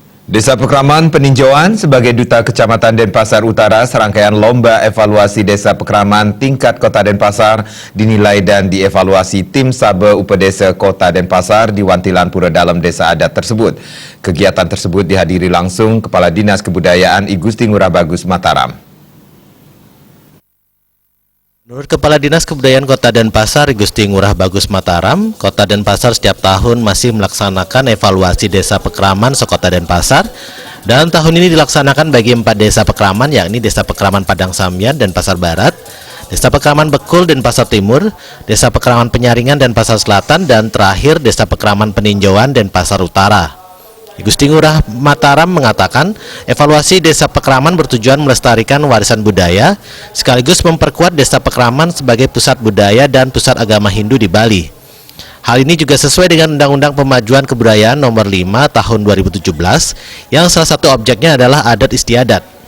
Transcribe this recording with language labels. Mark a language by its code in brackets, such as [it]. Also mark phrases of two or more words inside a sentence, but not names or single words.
[id] Desa Pekraman Peninjauan sebagai Duta Kecamatan Denpasar Utara, serangkaian lomba evaluasi Desa Pekraman tingkat Kota Denpasar dinilai dan dievaluasi tim Sabe Upedesa Kota Denpasar di Wantilan Pura Dalam Desa Adat tersebut. Kegiatan tersebut dihadiri langsung Kepala Dinas Kebudayaan I Gusti Ngurah Bagus Mataram. Menurut Kepala Dinas Kebudayaan Kota Denpasar, I Gusti Ngurah Bagus Mataram, Kota Denpasar setiap tahun masih melaksanakan evaluasi Desa Pekraman sekota Denpasar, dan tahun ini dilaksanakan bagi 4 desa Pekraman, yakni Desa Pekraman Padang Samyan, Denpasar Barat, Desa Pekraman Bekul, Denpasar Timur, Desa Pekraman Penyaringan, Denpasar Selatan, dan terakhir Desa Pekraman Peninjauan, Denpasar Utara. I Gusti Ngurah Mataram mengatakan evaluasi Desa Pekraman bertujuan melestarikan warisan budaya sekaligus memperkuat Desa Pekraman sebagai pusat budaya dan pusat agama Hindu di Bali. Hal ini juga sesuai dengan Undang-Undang Pemajuan Kebudayaan Nomor 5 Tahun 2017 yang salah satu objeknya adalah adat istiadat.